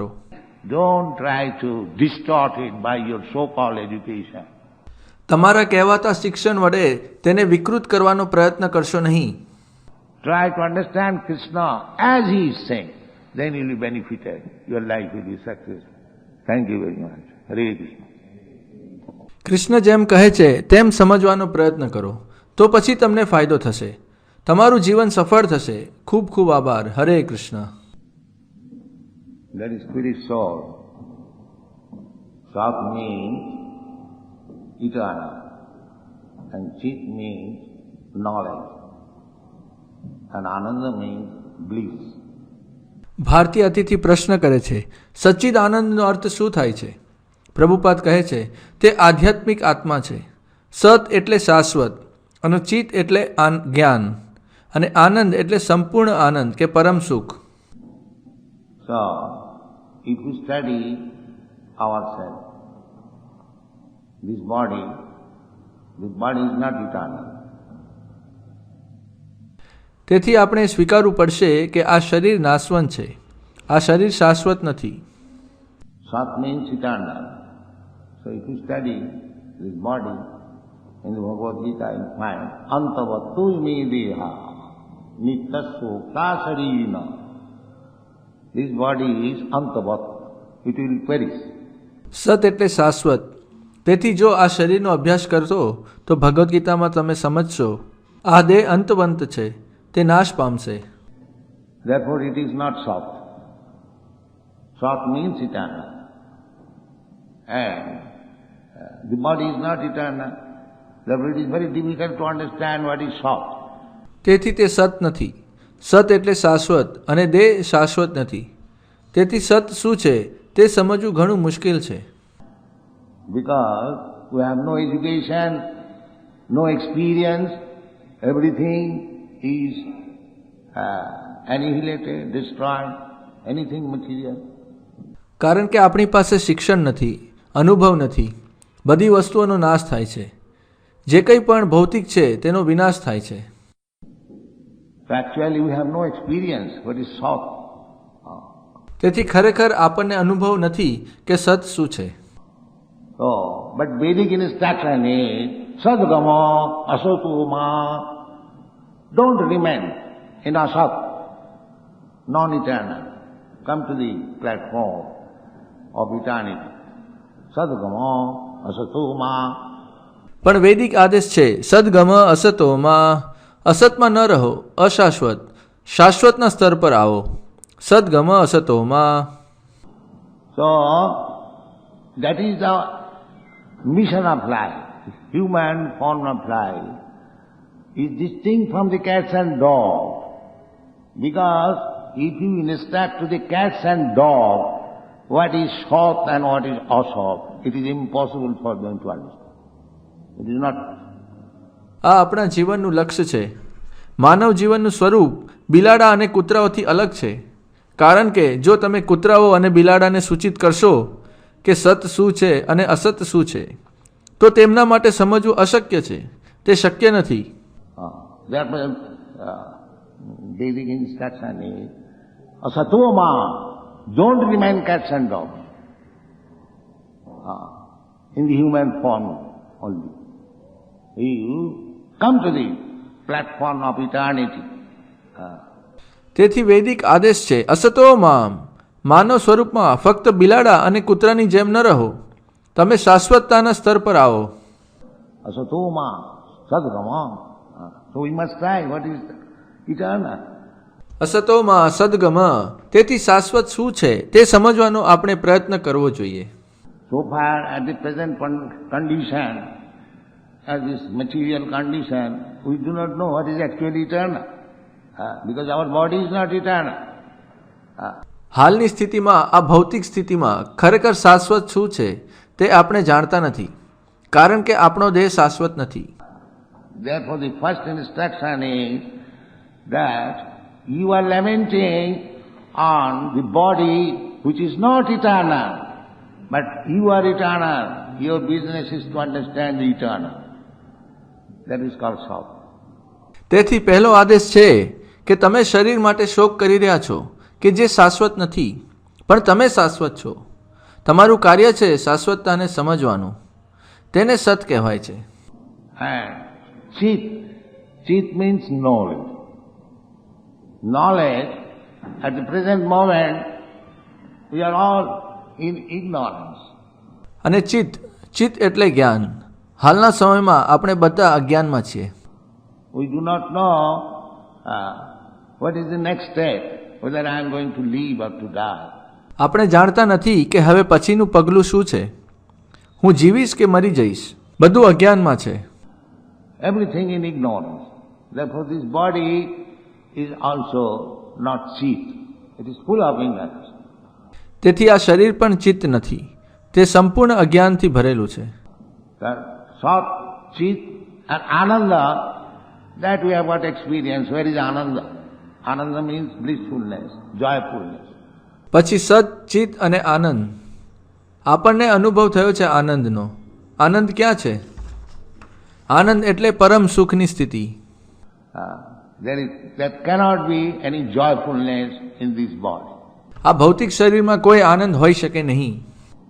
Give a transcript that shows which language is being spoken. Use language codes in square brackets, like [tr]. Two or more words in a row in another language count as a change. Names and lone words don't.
[en] Don't try to distort it by your so-called education. [gu] તમારા કહેવાતા શિક્ષણ વડે તેને વિકૃત કરવાનો પ્રયત્ન કરશો નહીં. [en] Try to understand Krishna as he is saying. Then you will be benefited. Your life will be successful. Thank you very much. Hare Krishna. [gu] કૃષ્ણ જેમ કહે છે તેમ સમજવાનો પ્રયત્ન કરો, તો પછી તમને ફાયદો થશે, તમારું જીવન સફળ થશે. ખૂબ ખૂબ આભાર. હરે કૃષ્ણ. [en] That is spirit soul. Sat means eternal and Chit means knowledge and Ananda means bliss. [gu] ભારતીય અતિથિ પ્રશ્ન કરે છે, સચ્ચિદ આનંદનો અર્થ શું થાય છે? પ્રભુપાદ કહે છે તે આધ્યાત્મિક આત્મા છે. સત એટલે શાશ્વત અને ચિત એટલે જ્ઞાન અને આનંદ એટલે સંપૂર્ણ આનંદ કે પરમ સુખ. [en] So, if we study ourselves, this body is not eternal. [gu] તેથી આપણે સ્વીકારવું પડશે કે આ શરીર નાશવંત છે, આ શરીર શાશ્વત નથી. [en] Sat means eternal. So if you study this body, in the Bhagavad Gita you find [sa] Antavatu me deha nityasya prasarina. [en] This body is antavat. It will perish. [gu] સત એટલે શાશ્વત. તેથી જો આ શરીરનો અભ્યાસ કરશો તો ભગવદ્ ગીતામાં તમે સમજશો આ દેહ અંતવંત છે, તે નાશ પામશે. [en] Therefore it is not Sat. Sat means eternal. And the body is not eternal. Therefore it is very difficult to understand what is Sat. [gu] તેથી તે સત નથી. સત એટલે શાશ્વત અને દેહ શાશ્વત નથી. તેથી સત શું છે તે સમજવું ઘણું મુશ્કેલ છે. [en] Because we have no education, no experience, everything is annihilated, destroyed, anything material. [gu] કારણ કે આપણી પાસે શિક્ષણ નથી, અનુભવ નથી, બધી વસ્તુઓનો નાશ થાય છે. જે કંઈ પણ ભૌતિક છે તેનો વિનાશ થાય છે. [en] So actually we have no experience what is Sat. [gu] તેથી ખરેખર આપણને અનુભવ નથી કે સત શું છે. [en] So, but Vedic instruction is [sa] Sadgama Asatuma. [en] Don't remain in Asat, non-eternal. Come to the platform of eternity. [sa] Sadgama Asatuma. [gu] પણ વૈદિક આદેશ છે [sa] સદગમ અસતોમાં, [gu] અસતમાં ન રહો, અશાશ્વત, શાશ્વતના સ્તર પર આવો. [sa] સદગમ અસતોમાં. [en] So, that is the mission of life. Human form of life is distinct from the cats and dogs. Because if you instruct to the cats and dogs what is Sat and what is Asat, it is impossible for them to understand. It is not. [gu] આ આપણા જીવનનું લક્ષ્ય છે. માનવ જીવનનું સ્વરૂપ બિલાડા અને કૂતરાઓથી અલગ છે. કારણ કે જો તમે કૂતરાઓ અને બિલાડાને સૂચિત કરશો કે સત શું છે અને અસત શું છે તો તેમના માટે સમજવું અશક્ય છે. તે શક્ય નથી. [en] Therefore, Vedic instruction is Asatoma, don't remain cats and dogs. In the human form only. You come to the platform of eternity. [gu] તેથી વૈદિક આદેશ છે [sa] અસતો મામ, [gu] માનવ સ્વરૂપમાં ફક્ત બિલાડા અને કૂતરાની જેમ ન રહો, તમે શાશ્વતતાના સ્તર પર આવો. [sa] Asatoma, Sadgama. [en] So we must try what is eternal. [sa] અસતોમાં સદગમ. [gu] તેથી શાશ્વત શું છે તે સમજવાનો આપણે પ્રયત્ન કરવો જોઈએ. [en] So far at the present condition, as this material condition, we do not know what is actually eternal. Because our body is not eternal. [gu] હાલની સ્થિતિમાં આ ભૌતિક સ્થિતિમાં ખરેખર શાશ્વત શું છે તે આપણે જાણતા નથી, કારણ કે આપણો દેહ શાશ્વત નથી. [en] Therefore the first instruction is that you are lamenting on the body which is not eternal, but you are eternal. Your business is to understand the eternal. That is called Sat. [gu] તેથી પહેલો આદેશ છે કે તમે શરીર માટે શોક કરી રહ્યા છો કે જે શાશ્વત નથી, પણ તમે શાશ્વત છો. તમારું કાર્ય છે શાશ્વતતાને સમજવાનું. તેને સત કહેવાય છે. [en] And Chit. Chit means knowledge. Knowledge, at the present moment, we are all in ignorance. [gu] અને ચિત્ત. ચિત્ત એટલે જ્ઞાન. હાલના સમયમાં આપણે બધા અજ્ઞાનમાં છીએ. [en] We do not know what is the next step, whether I am going to live or to die. [gu] આપણે જાણતા નથી કે હવે પછીનું પગલું શું છે, હું જીવીશ કે મરી જઈશ. બધું અજ્ઞાનમાં છે. [en] Everything in ignorance. Therefore this body is also not Chit. It is full of ignorance. [gu] તેથી આ શરીર પણ ચિત્ત નથી, તે સંપૂર્ણ અજ્ઞાનથી ભરેલું છે. [en] Sat, Chit and Ananda, that we have got experience. Where is Ananda? Ananda means blissfulness, joyfulness. [gu] પછી સત, ચિત્ત અને આનંદ. આપણને અનુભવ થયો છે આનંદનો. આનંદ ક્યાં છે? આનંદ એટલે પરમ સુખની સ્થિતિ. [en] There cannot be any joyfulness in this body. [gu] આ ભૌતિક શરીરમાં કોઈ આનંદ હોઈ શકે નહીં.